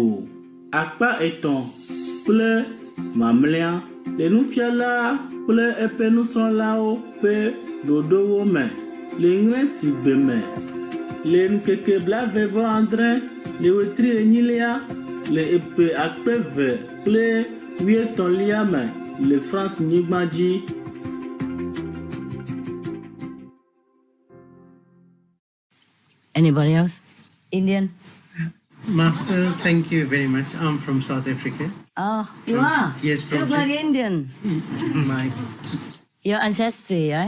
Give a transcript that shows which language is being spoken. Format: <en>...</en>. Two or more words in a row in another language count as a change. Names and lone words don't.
<ee>Akpa 3 kple mamlɛa le nufiala kple eƒe nusrɔ̃lawo ƒe ɖoɖowo me le ŋlẽ si gbe me le ŋkeke 27 le wetri 8 le eƒe 2013 me le France nyigba dzi.</ee> <en>Anybody else? Indian? Master, thank you very much. I'm from South Africa. Oh, you are? Yes, You from look like Indian. my Your ancestry, right?</en>